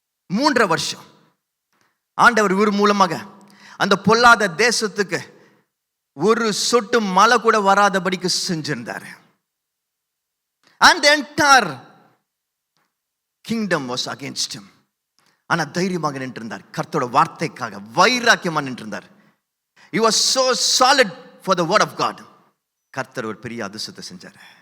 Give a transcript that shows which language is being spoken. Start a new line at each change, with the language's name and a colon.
Tamil: 3.5 வருஷம் ஆண்டவர் இவர் மூலமாக அந்த பொல்லாத தேசத்துக்கு ஒரு சொட்டு மழை கூட வராதபடிக்கு செஞ்சிருந்தார்.
English: And the entire kingdom was against him.
Tamil: ஆனா தைரியமாக நின்று இருந்தார். கர்த்தரோட வார்த்தைக்காக வைராக்கியமா நின்று இருந்தார்.
English: He was so solid for the word of God.
Tamil: கர்த்தர் ஒரு பெரிய அதிசயத்தை செஞ்சார்.